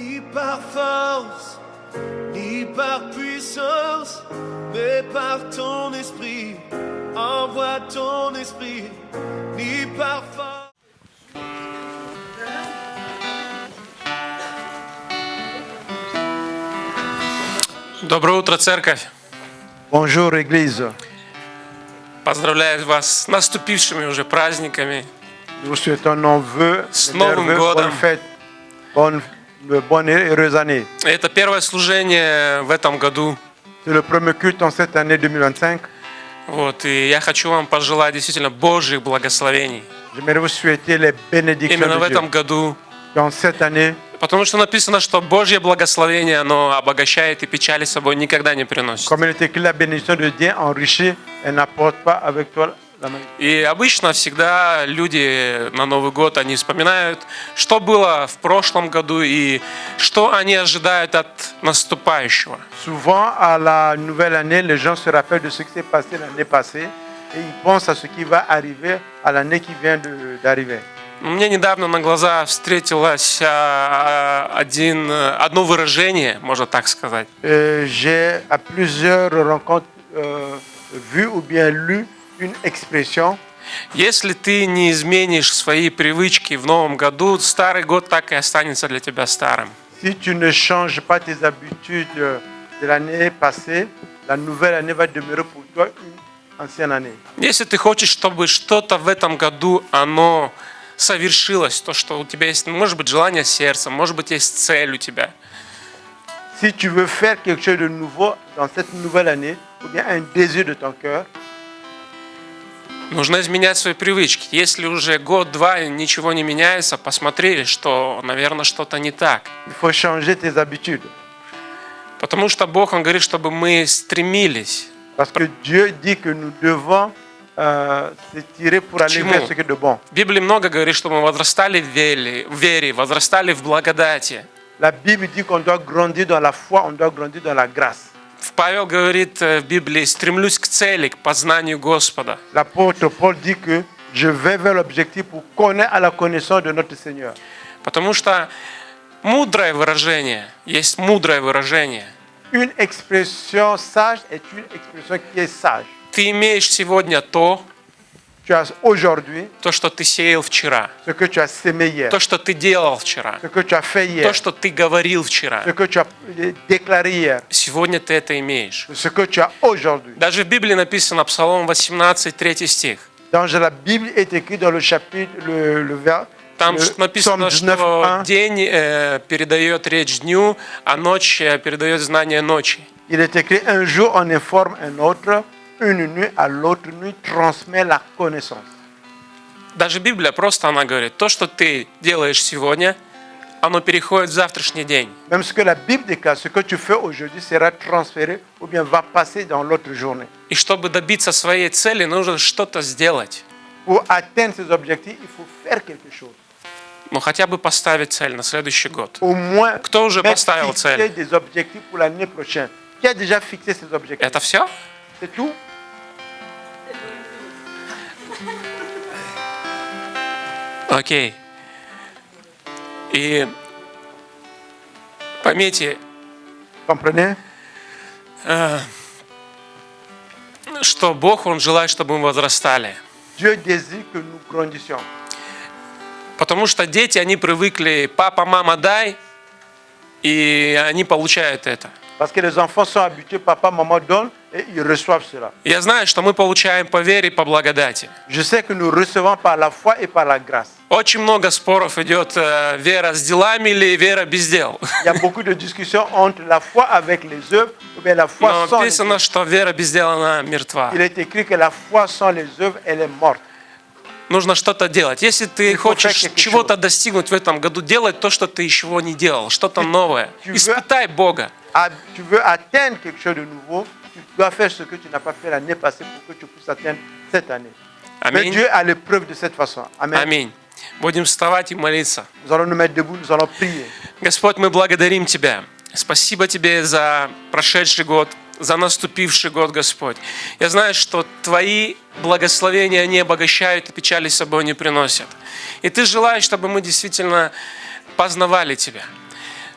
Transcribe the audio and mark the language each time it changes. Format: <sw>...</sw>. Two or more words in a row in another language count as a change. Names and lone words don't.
<fr>par force, ni par puissance, mais par ton esprit. Envoie ton esprit, ni par force.</fr> <ru>Доброе утро, церковь!</ru> <fr>Bonjour Église,</fr> <ru>Поздравляю вас с наступившими уже праздниками.</ru> <fr>nous vous souhaitons nos vœux,</fr> <ru>С</ru> <fr>de</fr> <ru>Новым</ru> <fr>merveilleux,</fr> <ru>годом.</ru> <fr>bonne fête, bonne et heureuse année.</fr> <ru>Это первое служение в этом году.</ru> <fr>C'est le premier culte en cette année 2025.</fr> <ru>Вот, и я хочу вам пожелать действительно Божьих благословений.</ru> <fr>J'aimerais vous souhaiter les bénédictions</fr> <ru>Именно в</ru> <fr>de Dieu.</fr> <ru>этом году.</ru> <fr>Dans cette année,</fr> <ru>Потому что написано, что Божье благословение, оно обогащает и печали с собой никогда не приносит.</ru> <fr>comme il est écrit, la bénédiction de Dieu enrichit et n'apporte pas avec toi la maladie.</fr> <ru>И обычно всегда люди на Новый год, они вспоминают, что было в прошлом году и что они ожидают от наступающего.</ru> <fr>Souvent, à la nouvelle année, les gens se rappellent de ce qui s'est passé l'année passée et ils pensent à ce qui va arriver à l'année qui vient d'arriver.</fr> <ru>Мне недавно на глаза встретилось одно выражение, можно так сказать.</ru> <fr>J'ai à plusieurs rencontres vu ou bien lu une expression.</fr> <ru>Если ты не изменишь свои привычки в новом году, старый год так и останется для тебя старым.</ru> <fr>Si tu ne changes pas tes habitudes de l'année passée, la nouvelle année va demeurer pour toi une ancienne année.</fr> <ru>Если ты хочешь, чтобы что-то в этом году оно совершилось, то, что у тебя есть, может быть, желание сердца, может быть, есть цель у тебя.</ru> <fr>Si tu veux faire quelque chose de nouveau dans cette nouvelle année, ou bien un désir de ton cœur,</fr> <ru>Нужно изменять свои привычки. Если уже год-два ничего не меняется, посмотри, что, наверное, что-то не так.</ru> <fr>il faut changer tes habitudes.</fr> <ru>Потому что Бог, Он говорит, чтобы мы стремились.</ru> <fr>Parce que Dieu dit que nous devons se tirer pour aller vers ce qui est de bon.</fr> <ru>В Библии много говорит, чтобы мы возрастали в вере, возрастали в благодати.</ru> <fr>La Bible dit qu'on doit grandir dans la foi, on doit grandir dans la grâce.</fr> <ru>Павел говорит в Библии, стремлюсь к цели, к познанию Господа.</ru> <fr>L'apôtre Paul dit que je vais vers l'objectif pour connaître à la connaissance de notre Seigneur.</fr> <ru>Потому что мудрое выражение, есть мудрое выражение.</ru> <fr>Une expression sage est une expression qui est sage.</fr> <ru>Ты имеешь сегодня то,</ru> <fr>Tu as aujourd'hui</fr> <ru>что ты сеял вчера,</ru> <fr>ce que tu as sémé hier,</fr> <ru>то, что ты делал вчера,</ru> <fr>ce que tu as fait hier,</fr> <ru>то, что ты говорил вчера.</ru> <fr>ce que tu as déclaré hier,</fr> <ru>Сегодня ты это имеешь.</ru> <fr>ce que tu as aujourd'hui.</fr> <ru>Даже в Библии написано, Псалом 18, 3 стих.</ru> <fr>Dans la Bible est écrit dans le chapitre, le vers,</fr> <ru>Там</ru> <fr>Psaume</fr> <ru>написано,</ru> <fr>19,</fr> <ru>что</ru> <fr>1,</fr> <ru>день передает речь дню, а ночь передает знание ночи.</ru> <fr>il est écrit un jour on informe un autre, une nuit à l'autre nuit transmet la connaissance.</fr> <ru>Даже Библия просто, она говорит, то, что ты делаешь сегодня, оно переходит в завтрашний день.</ru> <fr>Même ce que la Bible déclare, ce que tu fais aujourd'hui sera transféré ou bien va passer dans l'autre journée.</fr> <ru>И чтобы добиться своей цели, нужно что-то сделать.</ru> <fr>Pour atteindre ces objectifs, il faut faire quelque chose.</fr> <ru>Ну, хотя бы поставить цель на следующий год.</ru> <fr>Au moins,</fr> <ru>Кто уже</ru> <fr>même</fr> <ru>поставил</ru> <fr>fixer</fr> <ru>цель?</ru> <fr>des objectifs pour l'année prochaine. Qui a déjà fixé ces objectifs?</fr> <ru>Это все?</ru> <fr>C'est tout?</fr> <ru>Окей. И поймите,</ru> <fr>Comprenez?</fr> <ru>что Бог, Он желает, чтобы мы возрастали.</ru> <fr>Dieu désire que nous grandissions.</fr> <ru>Потому что дети, они привыкли, папа, мама, дай, и они получают это.</ru> <fr>Parce que les enfants sont habitués, papa, maman donne et ils reçoivent cela.</fr> <ru>Я знаю, что мы получаем по вере и по благодати.</ru> <fr>Je sais que nous recevons par la foi et par la grâce.</fr> <ru>Очень много споров идет, вера с делами или вера без дел.</ru> <fr>Il y a beaucoup de discussions entre la foi avec les œuvres ou bien la foi</fr> <ru>Но</ru> <fr>sans les</fr> <ru>написано,</ru> <fr>œuvres.</fr> <ru>что вера без дела, она мертва.</ru> <fr>Il est écrit que la foi sans les œuvres, elle est morte.</fr> <ru>Нужно что-то делать. Если ты хочешь чего-то достигнуть в этом году, делать то, что ты еще не делал, что-то новое. Испытай Бога.</ru> <fr>Tu veux atteindre quelque chose de nouveau, tu dois faire ce que tu n'as pas fait l'année passée pour que tu puisses atteindre cette année. Mais</fr> <ru>Аминь.</ru> <fr>Dieu a l'épreuve de cette façon. Amen.</fr> <ru>Аминь. Будем вставать и молиться.</ru> <fr>Nous allons nous mettre debout, nous allons prier.</fr> <ru>Господь, мы благодарим Тебя. Спасибо Тебе за прошедший год, за наступивший год, Господь. Я знаю, что Твои благословения, они обогащают и печали с собой не приносят. И Ты желаешь, чтобы мы действительно познавали Тебя.</ru>